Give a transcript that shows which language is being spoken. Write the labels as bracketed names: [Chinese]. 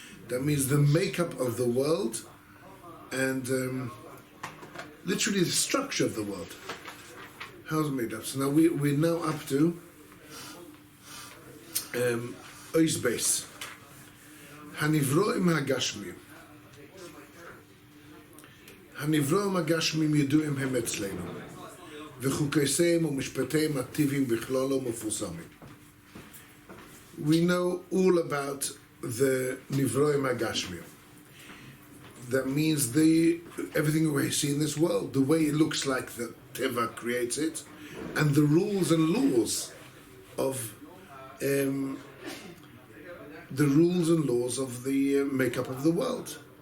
[English] That means the makeup of the world and literally the structure of the world. How's it made up? So now we're now up to Ois Beis. [Hebrew] Hanivroim Hagashmim. הנברואים הגשמים ידועים הם אצלנו, וחוקייהם ומשפטיהם הטבעיים בכללו מפורסמים. [English] We know all about the נברואים הגשמים. That means everything we see in this world, the way it looks like the Teva creates it, and the rules and laws of the makeup of the world.